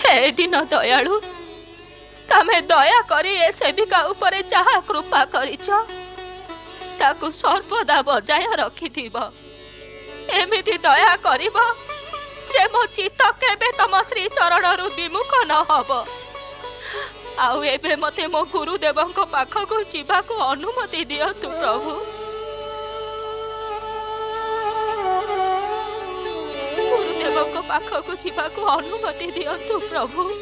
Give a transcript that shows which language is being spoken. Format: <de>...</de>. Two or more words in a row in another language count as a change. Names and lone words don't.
<or>ଦିନ ଦୟାଳୁ ତମେ ଦୟା କରି ଏ ସେବିକା ଉପରେ ଯାହା କୃପା କରିଛ ତାକୁ ସର୍ବଦା ବଜାୟ ରଖିଥିବ। ଏମିତି ଦୟା କରିବ ଯେ ମୋ ଚିତ୍ତ କେବେ ତମ ଶ୍ରୀ ଚରଣରୁ ବିମୁଖ ନ ହବ। ଆଉ ଏବେ ମତେ ମୋ ଗୁରୁଦେବଙ୍କ ପାଖକୁ ଯିବାକୁ ଅନୁମତି ଦିଅନ୍ତୁ ପ୍ରଭୁ। ଗୁରୁଦେବଙ୍କ ପାଖକୁ ଯିବାକୁ ଅନୁମତି ଦିଅନ୍ତୁ ପ୍ରଭୁ।</or>